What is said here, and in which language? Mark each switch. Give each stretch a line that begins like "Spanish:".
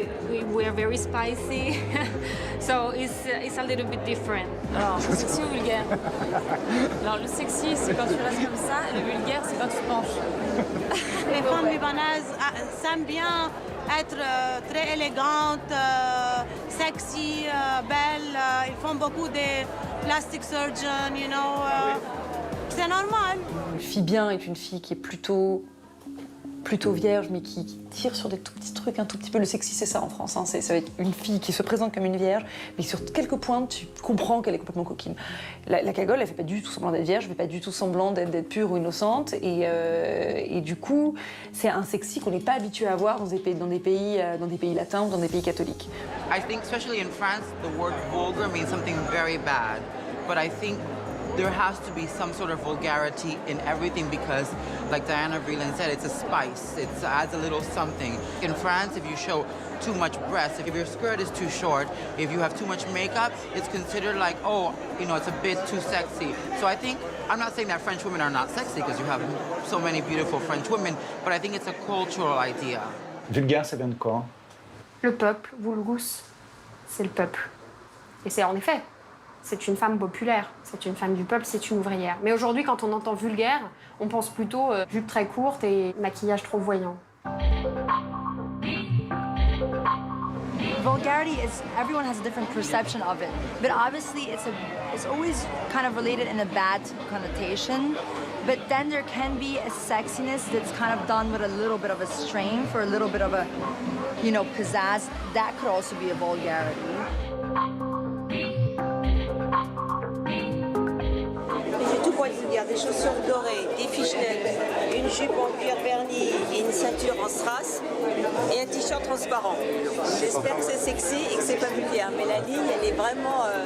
English: We are very spicy, so it's a little bit different.
French: Alors, sexy ou vulgaire? Alors, le sexy, c'est quand tu restes comme ça, et le vulgaire, c'est quand tu te penches. Les femmes libanaises s'aiment bien être très élégantes, sexy, belles. Ils font beaucoup de
English: plastic surgeons, you know.
French: C'est normal. Une fille bien est une fille qui est plutôt vierge, mais qui tire sur des tout petits trucs, un tout petit peu. Le sexy, c'est ça en France. Hein. Ça va être une fille qui se présente comme une vierge, mais sur quelques points, tu comprends qu'elle est complètement coquine. La cagole, elle fait pas du tout semblant d'être vierge, elle fait pas du tout semblant d'être pure ou innocente. Et du coup, c'est un sexy qu'on n'est pas habitué à voir dans des pays latins ou dans des pays catholiques.
English: I think, especially in France, the word vulgar means something very bad. But I think there has to be some sort of vulgarity in everything because, like Diana Vreeland said, it's a spice. It adds a little something. In France, if you show too much breast, if your skirt is too short, if you have too much makeup, it's considered like, oh, you know, it's a bit too sexy. So I think, I'm not saying that French women are not sexy because you have so many beautiful French women, but I think it's a cultural idea.
French: Vulgaire, ça vient de quoi? Le peuple, vulgus, c'est le peuple. Et c'est en effet, c'est une femme populaire, c'est une femme du peuple, c'est une ouvrière. Mais aujourd'hui, quand on entend vulgaire, on pense plutôt jupe très courte et maquillage trop voyant.
English: Vulgarity is, everyone has a different perception of it, but obviously it's always kind of related in a bad connotation. But then there can be a sexiness that's kind of done with a little bit of a strength or a little bit of a, you know, pizzazz. That could also be a vulgarity.
French: J'ai tout pour être vulgaire, des chaussures dorées, des fishnets, une jupe en cuir verni et une ceinture en strass et un t-shirt transparent. J'espère que c'est sexy et que c'est pas vulgaire, mais la ligne, elle est vraiment...